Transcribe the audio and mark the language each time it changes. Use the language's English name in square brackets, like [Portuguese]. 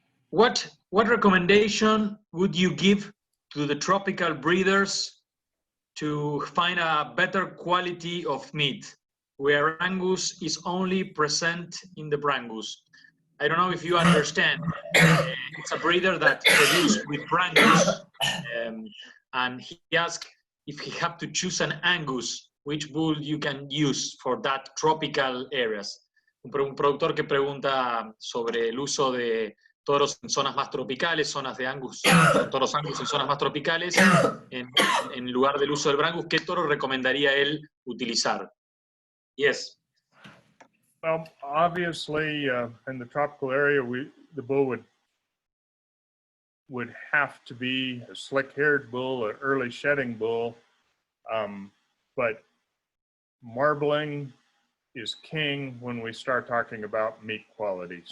[English] What recommendation would you give to the tropical breeders to find a better quality of meat, where Angus is only present in the Brangus? I don't know if you understand. It's a breeder that produces with Brangus, and he asked if he had to choose an Angus, which bull you can use for that tropical areas. [Spanish] Un productor que pregunta sobre el uso de toros en zonas más tropicales, zonas de Angus, toros Angus en zonas más tropicales, en lugar del uso del Brangus, ¿qué toro recomendaría él utilizar? [English] Yes. Well, obviously, in the tropical area, the bull would have to be a slick-haired bull, an early shedding bull, but marbling is king when we start talking about meat quality.